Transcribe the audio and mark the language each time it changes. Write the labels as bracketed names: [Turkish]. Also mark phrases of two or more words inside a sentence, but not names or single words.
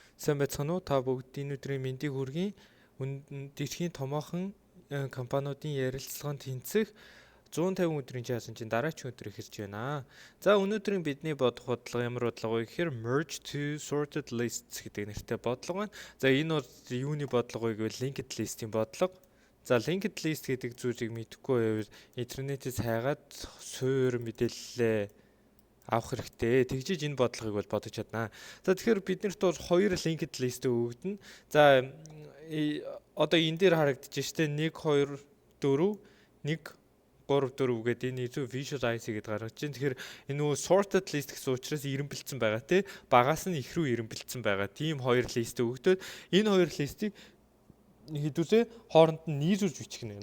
[Mongolian] Сайн байцгаана уу? Та бүгд энэ өдрийн мэндийг хүргэе. Дэлхийн томоохон компаниудын ярилцлаганд тэнцэх 150 өдрийн чаленжийн дараагийн өдөр эхэлж байна. За өнөөдрийн бидний бодох бодлого ямар бодлого вэ гэхээр merge to sorted lists гэдэг нэртэй бодлого байна. За энэ бол юуны бодлого вэ гэвэл [English] linked list- [Mongolian] ийн бодлого. За [English] linked list [Mongolian] гэдэг зүйлийг мэдэхгүй байвал интернетээс хайгаад суур мэдээлэлээ авах хэрэгтэй. Тэгжиж энэ бодлогыг бол бодож чаднаа. За тэгэхээр биднэрт бол хоёр [English] linked list [Mongolian] өгөгдөнө. За одоо энэ дээр харагдаж штэ 1 2 4 1 3 4 гэдэг энэ илүү visualize гэдэг гаргаж байна. Тэгэхээр энэ нөгөө [English] sorted list [Mongolian] гэсэн учраас ирэмбэлцсэн байгаа тий. Багаас нь их рүү ирэмбэлцсэн байгаа. Тийм хоёр лист өгөгдөд энэ хоёр листийг хэдүүлээ хооронд нь нийлүүлж бичих гэнэ.